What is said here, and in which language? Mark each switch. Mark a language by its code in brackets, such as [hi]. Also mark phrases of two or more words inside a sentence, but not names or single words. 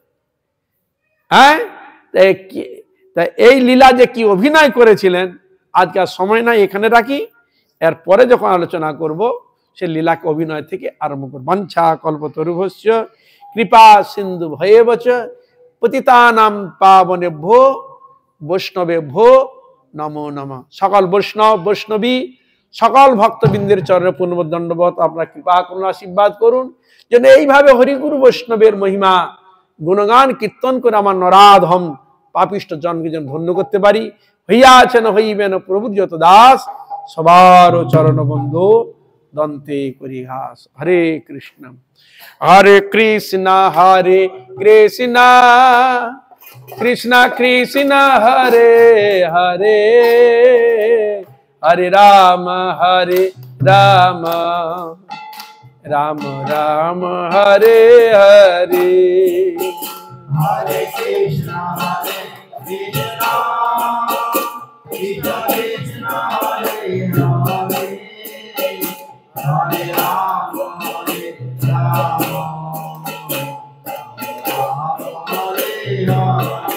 [bn] হ্যাঁ, তাই এই লীলা যে কি অভিনয় করেছিলেন আজকে আর সময় নাই, এখানে রাখি। এরপরে যখন আলোচনা করব সে লীলাকে অভিনয় থেকে আরম্ভ করব। [sa] বাঞ্ছা কল্পতরুভ্যশ্চ কৃপা সিন্ধু ভয়েবচ পতিতানাং পাবনেভ্যো বৈষ্ণবেভ্যো নমো নমঃ। [bn] সকল বৈষ্ণব বৈষ্ণবী সকল ভক্তবৃন্দের চরণে পূর্ণ দণ্ডবত আপনারা কৃপা করুন, আশীর্বাদ করুন যেন এইভাবে হরিগুরু বৈষ্ণবের মহিমা গুণগান কীর্তন করে আমার নরাধম পাপিষ্ট জনকে যেন ধন্য করতে পারি। হইয়াছেন হইবেন প্রভুর যত দাস, সবার চরণ বন্ধু দন্তে করি ঘাস। [sa] হরে কৃষ্ণ হরে কৃষ্ণ কৃষ্ণ কৃষ্ণ হরে হরে, হরে রাম রাম রাম হরে হরে। Hare Krishna, Hare Krishna, Krishna Krishna, Hare Hare, Hare Rama, Hare Rama, Hare Hare.